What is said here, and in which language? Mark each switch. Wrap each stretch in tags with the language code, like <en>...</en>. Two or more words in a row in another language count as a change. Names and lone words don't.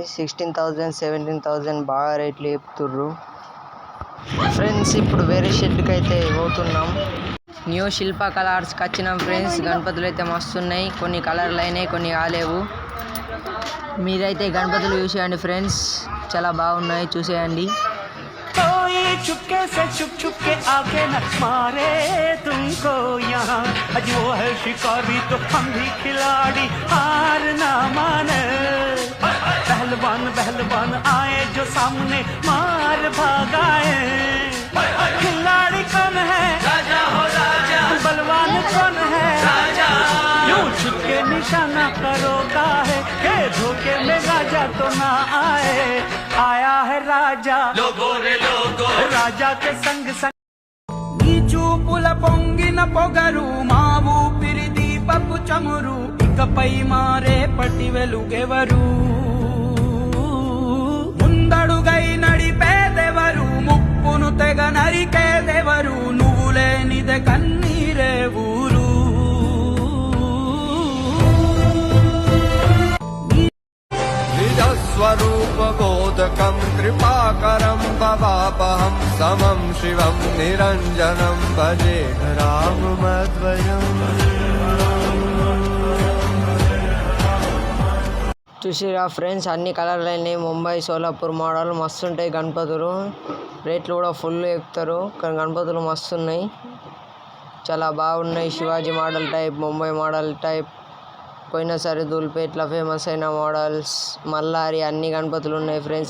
<te>16,000 17,000 బాగా రేట్లు చెప్తుర్రు ఫ్రెండ్స్. ఇప్పుడు వేరే షెడ్కి అయితే పోతున్నాం. న్యూ శిల్ప కలర్స్కి వచ్చినాం ఫ్రెండ్స్. గణపతులు అయితే మస్తున్నాయి. కొన్ని కలర్లు అయినాయి, కొన్ని కాలేవు. మీరైతే గణపతులు చూసేయండి ఫ్రెండ్స్. చాలా బాగున్నాయి, చూసేయండి.</te> <hi>चुपके से छुप के आके न मारे तुमको यहाँ आज वो है शिकारी तो हम भी खिलाड़ी हार ना माने पहलवान आए जो सामने मार भागाए खिलाड़ी कौन है राजा हो राजा बलवान कौन है राजा यूं छुपके निशाना करो काहे के धोखे में राजा तो ना आए आया है राजा लोगो रे लोगो राजा के संग</hi> <te>నీ చూపుల పొంగిన పొగరు మా ఊపిరి దీపపు చమురు ఇకపై మారే పటి వెలుగెవరు ముందడుగై నడిపేదెవరు ముప్పును తెగ నరికేదెవరు నువ్వు లేనిదే కన్నీరే ఊరు</te> <sa>स्वरूपबोधकं कृपाकरं भवापहं समं शिवं निरञ्जनं भजे राममद्वयम्.</sa> <te>చూసిరా ఫ్రెండ్స్, అన్ని కలర్లు అయినాయి. ముంబై సోలాపూర్ మోడల్ మస్తుంటాయి గణపతులు. రేట్లు కూడా ఫుల్ చెప్తారు, కానీ గణపతులు మస్తున్నాయి, చాలా బాగున్నాయి. శివాజీ మోడల్ టైప్, ముంబై మోడల్ టైప్, పోయినసారి ధూల్పేట్లో ఫేమస్ అయిన మోడల్స్, మల్లారి అన్ని గణపతులు ఉన్నాయి ఫ్రెండ్స్.</te>